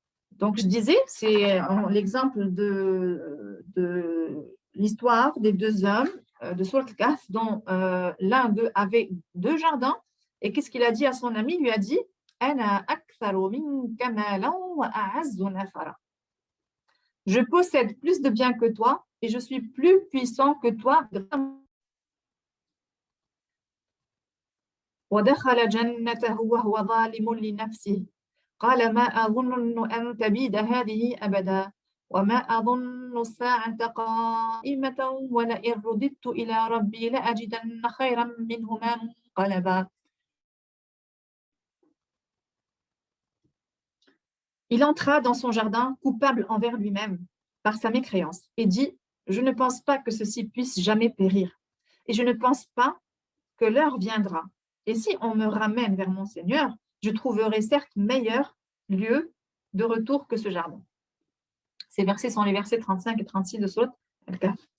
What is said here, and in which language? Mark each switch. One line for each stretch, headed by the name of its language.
French: Donc, je disais, c'est l'exemple de l'histoire des deux hommes de Surat Al-Kahf, dont l'un d'eux avait deux jardins. Et qu'est-ce qu'il a dit à son ami? Il lui a dit «
Arabic: Ana aktharu minka malan wa a'azzu nafara
French: » Je possède plus de biens que toi et je suis plus puissant que toi.
Arabic: ودخل جنته وهو ظالم لنفسه قال ما أظن أن تبيد هذه أبدا وما أظن الساعة قائمة ولئن رددت إلى ربي لأجدن خيرا منهما منقلبا.
French: Il entra dans son jardin coupable envers lui-même par sa mécréance et dit « Je ne pense pas que ceci puisse jamais périr et je ne pense pas que l'heure viendra. Et si on me ramène vers mon Seigneur, je trouverai certes meilleur lieu de retour que ce jardin. » Ces versets sont les versets 35 et 36 de Surat Al-Kahf.